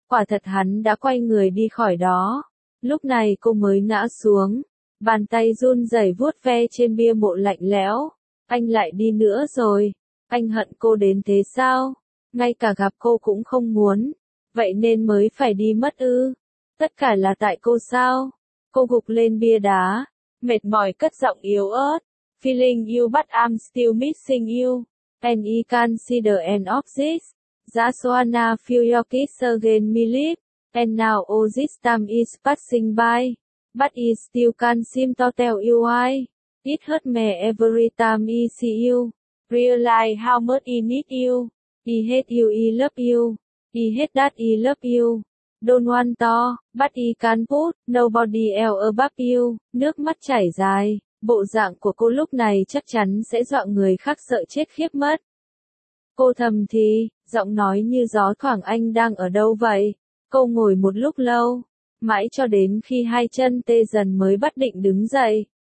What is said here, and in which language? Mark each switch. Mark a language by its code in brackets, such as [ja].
[vi] Quả thật hắn đã quay người đi khỏi đó, lúc này cô mới ngã xuống, bàn tay run rẩy vuốt ve trên bia mộ lạnh lẽo, anh lại đi nữa rồi, anh hận cô đến thế sao, ngay cả gặp cô cũng không muốn. Vậy nên mới phải đi mất ư? Tất cả là tại cô sao? Cô gục lên bia đá, mệt mỏi cất giọng yếu ớt. [en] Feeling you but I'm still missing you. And I can see the end of this. That's when I feel your kiss again, my lips. And now all this time is passing by. But I still can't seem to tell you why. It hurts me every time I see you. Realize how much I need you. I hate you, I love you. I hate that I love you. Don't want to, but I can't put nobody else above you. [vi] Nước mắt chảy dài, bộ dạng của cô lúc này chắc chắn sẽ dọa người khác sợ chết khiếp mất. Cô thầm thì, giọng nói như gió thoảng, anh đang ở đâu vậy? Cô ngồi một lúc lâu, mãi cho đến khi hai chân tê dần mới bắt định đứng dậy.